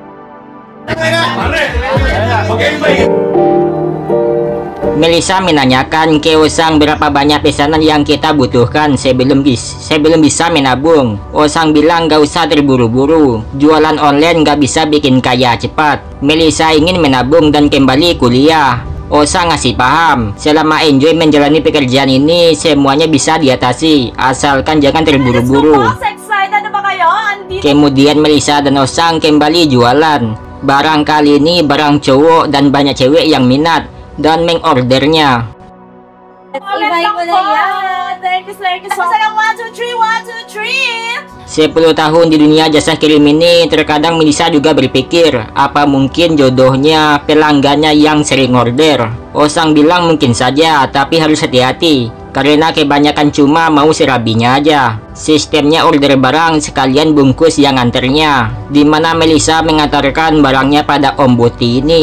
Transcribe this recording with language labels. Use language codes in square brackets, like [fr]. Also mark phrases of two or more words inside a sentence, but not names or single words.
[id] Melissa menanyakan ke Osang berapa banyak pesanan yang kita butuhkan sebelum bisa menabung. Osang bilang gak usah terburu-buru. Jualan online gak bisa bikin kaya cepat. Melissa ingin menabung dan kembali kuliah. Osang ngasih paham, selama enjoy menjalani pekerjaan ini, semuanya bisa diatasi, asalkan jangan terburu-buru. [tl] Excited na ba kayo? [id] Kemudian Melissa dan Osang kembali jualan. Barang kali ini barang cowok dan banyak cewek yang minat dan mengordernya. [tl] Iba-iba na yan. [en] Thank you so much. 1, 2, 3, 1, 2, 3. [id] 10 tahun di dunia jasa kirim ini, terkadang Melissa juga berpikir, apa mungkin jodohnya pelanggannya yang sering order. Osang bilang mungkin saja, tapi harus hati-hati, karena kebanyakan cuma mau serabinya aja. Sistemnya order barang sekalian bungkus yang anternya, dimana Melissa mengantarkan barangnya pada Om Boti ini.